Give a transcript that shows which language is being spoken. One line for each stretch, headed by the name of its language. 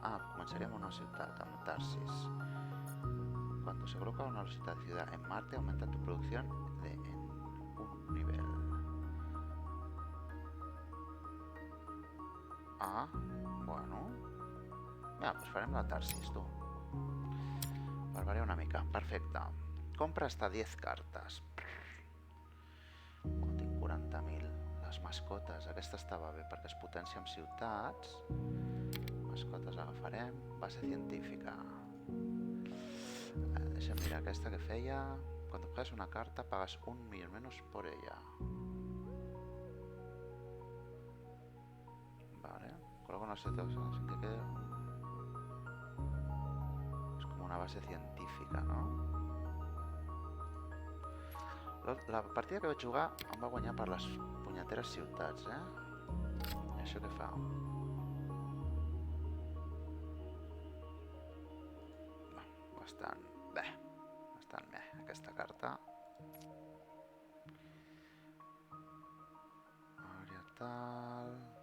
Catalan: Ah, començaríem una ciutat, amb Tarsis.
Spanish: Cuando se coloca una velocitat de ciudad en Marte, aumenta tu producción en un nivel.
Catalan: Ah, bueno. Ja, doncs farem la Tarsis, tu. Per variar una mica. Perfecte.
Spanish: Compra hasta
Catalan: 10 cartes. Tinc 40.000. Les mascotes. Aquesta estava bé perquè es potencia amb ciutats. Mascotes agafarem. Base científica. Deixa'm mirar aquesta que feia.
Spanish: Cuando juegas una carta pagas 1.000.000 menos por ella. Vale. Coloca una situación así que quede... Es como una base científica, ¿no?
Catalan: La partida que vaig jugar em va guanyar per les punyeteres ciutats, I això què fa? Bastant bé, aquesta carta. Àrea tal...